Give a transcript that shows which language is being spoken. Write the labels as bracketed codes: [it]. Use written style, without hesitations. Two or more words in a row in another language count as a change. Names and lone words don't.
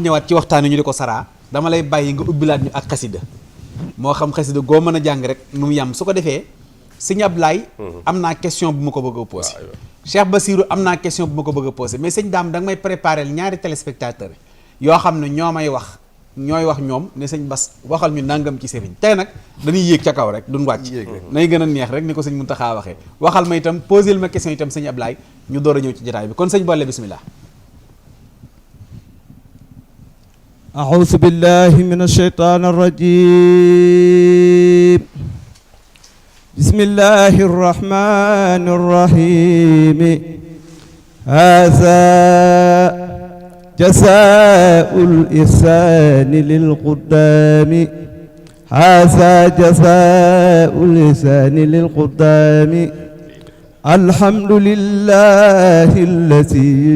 [wo] ñëwaat ci waxtaan wi ñu di ko saraa dama lay bàyyi nga ubbilaat ñu ak xasida moo xam xasida goo mën a jàng rek nu mu yam su ko defee sëñ Ablaye am naa question bu ma ko bëgg a posé Cheikh Bassirou am naa question bu ma ko bëgg a posé mais sëñ Daam da nga may préparé ñaari téléspectateur yoo xam ne ñoo may wax ñooy wax ñoom ne sëñ Bass waxal ñu nangam ci sëriñ tey nag dañuy yéeg ca kaw rek duñ wàcc nay gën a neex rek ni ko sëñ Muntaxa waxee waxal ma itam posé ma question itam sëñ Ablaye ñu door a ñëw ci jotaay bi kon sëñ Bolle bismillah [ar] أعوذ بالله من الشيطان الرجيم بسم الله الرحمن الرحيم هذا جزاء الإحسان للقدام هذا جزاء الإحسان للقدام الحمد لله الذي